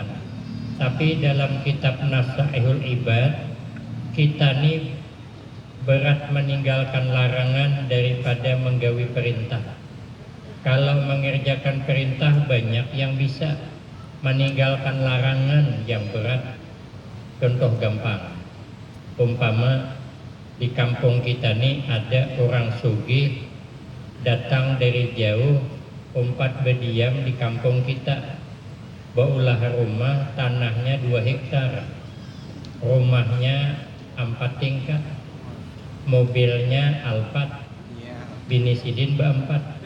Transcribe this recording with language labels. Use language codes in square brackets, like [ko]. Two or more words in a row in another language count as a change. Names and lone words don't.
[id] Tapi dalam kitab Nasaihul Ibad, kita ni berat meninggalkan larangan daripada menggawi perintah. Kalau mengerjakan perintah banyak yang bisa, meninggalkan larangan yang berat. Contoh gampang, umpama di kampung kita nih ada orang sugih datang dari jauh, umpat berdiam di kampung kita. [bjn] Baulah rumah, tanahnya 2 hektar, rumahnya 4 tingkat, mobilnya Alphard, bini sidin berempat.